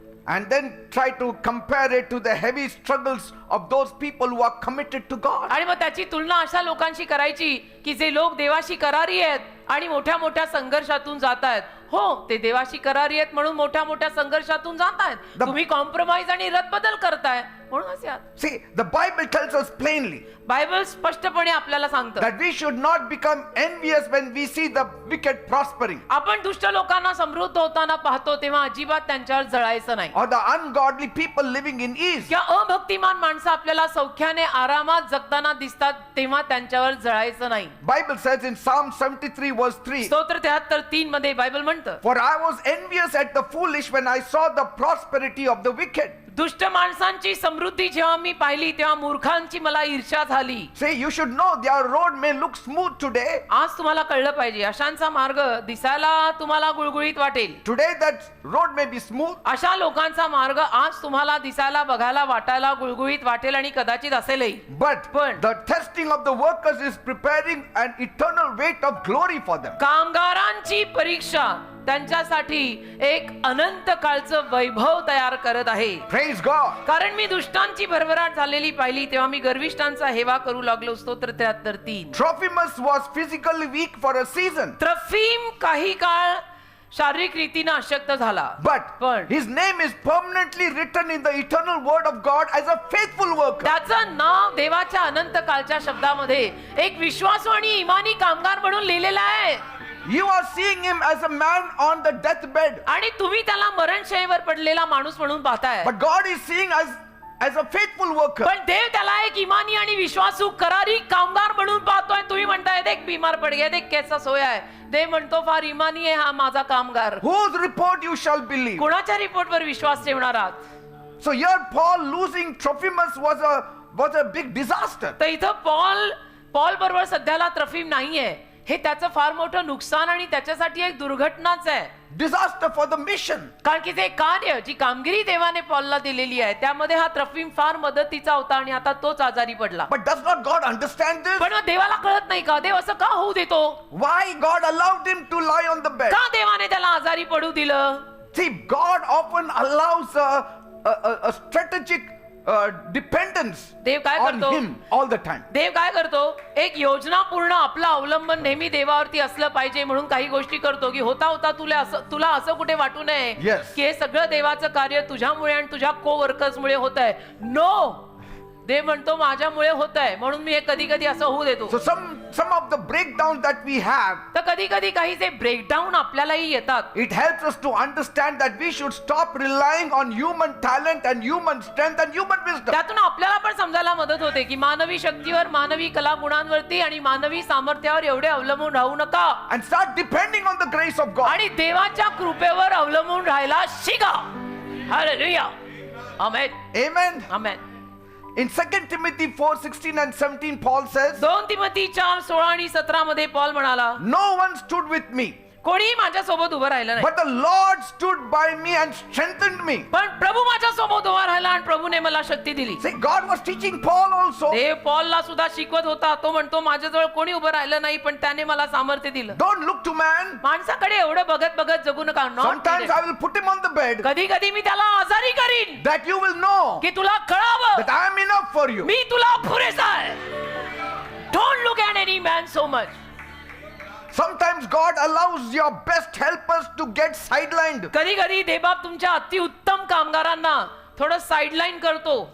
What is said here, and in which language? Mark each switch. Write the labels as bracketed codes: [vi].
[en] And then try to compare it to the heavy struggles of those people who are committed to God. [mr] आणि मग त्याची तुलना अशा लोकांशी करायची की जे लोक देवाशी करारी आहेत आणि मोठ्या मोठ्या संघर्षातून जात आहेत. हो, ते देवाशी करारी आहेत म्हणून मोठ्या मोठ्या संघर्षातून जात आहेत. तुम्ही कॉम्प्रोमाइज आणि रद्दबदल करताय म्हणून असे आहात. [en] See, the Bible tells us plainly [mr] Bible स्पष्टपणे आपल्याला सांगतं [en] that we should not become envious when we see the wicked prospering, [mr] आपण दुष्ट लोकांना समृद्ध होताना पाहतो तेव्हा अजिबात त्यांच्यावर जळायचं नाही. [en] or the ungodly people living in ease. [mr] किंवा अभक्तिमान माणसं आपल्याला सौख्याने आरामात जगताना दिसतात तेव्हा त्यांच्यावर जळायचं नाही. [en] Bible says in Psalm 73 verse 3, [mr] स्तोत्र 73:3 मध्ये बायबल म्हणतं, [en] for I was envious at the foolish when I saw the prosperity of the wicked. [mr] दुष्ट माणसांची समृद्धी जेव्हा मी पाहिली तेव्हा मूर्खांची मला ईर्ष्या झाली. [en] Say, you should know their road may look smooth today. [mr] आज तुम्हाला कळलं पाहिजे अशांचा मार्ग दिसायला तुम्हाला गुळगुळीत वाटेल. [en] Today that road may be smooth, [mr] अशा लोकांचा मार्ग आज तुम्हाला दिसायला, बघायला, वाटायला गुळगुळीत वाटेल आणि कदाचित असेलही. [en] but the testing of the workers is preparing an eternal weight of glory for them. [mr] कामगारांची परीक्षा त्यांच्यासाठी एक अनंत काळचं वैभव तयार करत आहे. [en] Praise God. [mr] कारण मी दुष्टांची भरभराट झालेली पाहिली तेव्हा मी गर्विष्ठांचा हेवा करू लागलो. स्तोत्र 73:3. [en] Trophimus was physically weak for a season. [mr] ट्रफिम काही काळ शारीरिक रीतीनं अशक्त झाला. [en] But his name is permanently written in the eternal word of God as a faithful worker. [mr] त्याचं नाव देवाच्या अनंत कालच्या शब्दामध्ये एक विश्वासू आणि इमानी कामगार म्हणून लिहिलेलं आहे. [en] You are seeing him as a man on the deathbed. [mr] आणि तुम्ही त्याला मरणशय्येवर पडलेला माणूस म्हणून पाहताय. [en] But God is seeing as a faithful worker. [mr] पण देव त्याला एक इमानी आणि विश्वासू करारी कामगार म्हणून पाहतोय. तुम्ही म्हणताय [hi] देख बीमार पड गया, देख कैसा सोया है. [mr] देव म्हणतो फार इमानी आहे हा माझा कामगार. [en] Whose report you shall believe? [mr] कोणाच्या रिपोर्टवर विश्वास ठेवणार आहात? [en] So here Paul losing Trophimus was a big disaster. [mr] तर इथं पॉल बरोबर सध्याला ट्रफिम नाहीये. हे त्याचं फार मोठं नुकसान आणि त्याच्यासाठी एक दुर्घटनाच आहे. [en] Disaster for the mission. [mr] कारण की ते कार्य जी कामगिरी देवाने पॉलला दिलेली आहे त्यामध्ये हा ट्रफिम फार मदतीचा होता आणि आता तोच आजारी पडला. [en] But does not God understand this? [mr] पण मग देवाला कळत नाही का? देव असं का होऊ देतो? [en] Why God allowed him to lie on the bed? [mr] का देवाने त्याला आजारी पडू दिलं? [en] See, God often allows a strategic dependence [mr] देव काय [en] on [mr] करतो? [en] him all the time. [mr] देव काय करतो? एक योजनापूर्ण आपलं अवलंबन नेहमी देवावरती असलं पाहिजे म्हणून काही गोष्टी करतो की होता होता तुला असं कुठे वाटू नये [en] Yes. [mr] की हे सगळं देवाचं कार्य तुझ्यामुळे आणि तुझ्या को-वर्कर्स मुळे होत आहे. नो, देव म्हणतो माझ्यामुळे होत आहे म्हणून मी हे कधी कधी असं होऊ देतो. [en] So some of the breakdown that we have, [mr] तर कधी कधी काही जे ब्रेकडाऊन आपल्यालाही येतात. [en] it helps us to understand that we should stop relying on human talent and human strength and human wisdom. [mr] त्यातून आपल्याला पण समजायला मदत होते की मानवी शक्तीवर, मानवी कलागुणांवरती आणि मानवी सामर्थ्यावर एवढे अवलंबून राहू नका [en] And start depending on the grace of God. [mr] आणि देवाच्या कृपेवर अवलंबून राहायला शिका. Hallelujah. Amen. [en] Amen. [mr] Amen. [en] In 2 Timothy 4:16 and 17, Paul says, [mr] 2 Timothy 4:16 आणि 17 मध्ये पॉल म्हणाला [en] no one stood with me, [mr] कोणी माझ्या सोबत उभं राहिलं नाही [en] but the Lord stood by me and strengthened me. [mr] पण प्रभू माझ्या सोबत उभा राहिला आणि प्रभूने मला शक्ती दिली. [en] See, God was teaching Paul also. [mr] देव पॉलला सुद्धा शिकवत होता. तो म्हणतो माझ्याजवळ कोणी उभं राहिलं नाही पण त्याने मला सामर्थ्य दिलं. [en] Don't look to man. [mr] माणसाकडे एवढं बघत बघत जगू नका. [en] Sometimes I will put him on the bed [mr] कधी कधी मी त्याला आजारी करीन [en] that you will know [mr] की तुला कळावं [en] that I am enough for you. [mr] मी तुला पुरेसा आहे. [en] Don't look at any man so much. Sometimes God allows your best helpers to get sidelined [mr] कधी कधी देवबाप तुमच्या अतिउत्तम कामगारांना थोडं साइडलाईन करतो